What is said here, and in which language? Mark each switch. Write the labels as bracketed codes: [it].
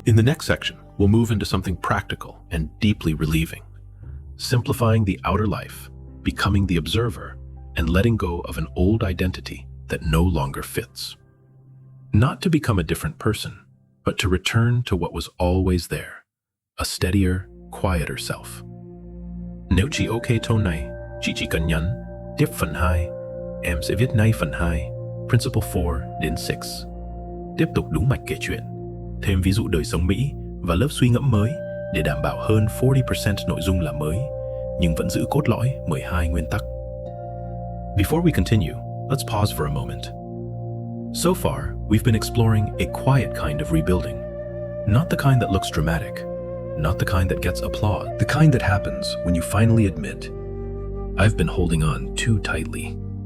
[en] In the next section, we'll move into something practical and deeply relieving, simplifying the outer life, becoming the observer, and letting go of an old identity that no longer fits. Not to become a different person, but to return to what was always there, a steadier, quieter self. [vi] Nếu chỉ ok câu này, chị chỉ cần nhấn tiếp phần 2, em sẽ viết ngay phần 2, Principle 4 đến 6. Tiếp tục đúng mạch kể chuyện, thêm ví dụ đời sống Mỹ và lớp suy ngẫm mới để đảm bảo hơn 40% nội dung là mới, nhưng vẫn giữ cốt lõi 12 nguyên tắc. [en] Before we continue, let's pause for a moment. So far, we've been exploring a quiet kind of rebuilding. Not the kind that looks dramatic, not the kind that gets applause, the kind that happens when you finally admit, I've been holding on too tightly.